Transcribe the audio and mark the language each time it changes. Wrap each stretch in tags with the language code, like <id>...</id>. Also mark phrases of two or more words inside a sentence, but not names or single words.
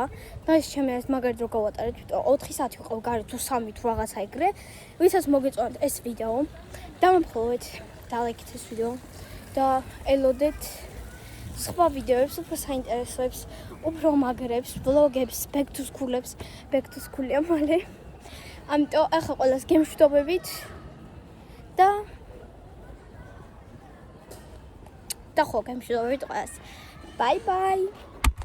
<ka>დღეს ჩემი ეს მაგარი დრო გავატარეთ, იმიტომ 4 საათი ვიყავ გარეთ თუ 3 თუ რაღაცა ეგრე. ვისაც მოგეწონათ ეს ვიდეო, დამfollow-ეთ, დალაიქეთ ეს ვიდეო და ელოდეთ სხვა ვიდეოებს, უფრო საინტერესოებს, უფრო მაგრებს, ვლოგებს,</ka> <en>back to school-ებს, back to school-ია მალე.</en> <ka>ამიტომ ახლა ყველას გემშვიდობებით და ხო, გემშვიდობებით ყველას.</ka> <en>Bye bye.</en>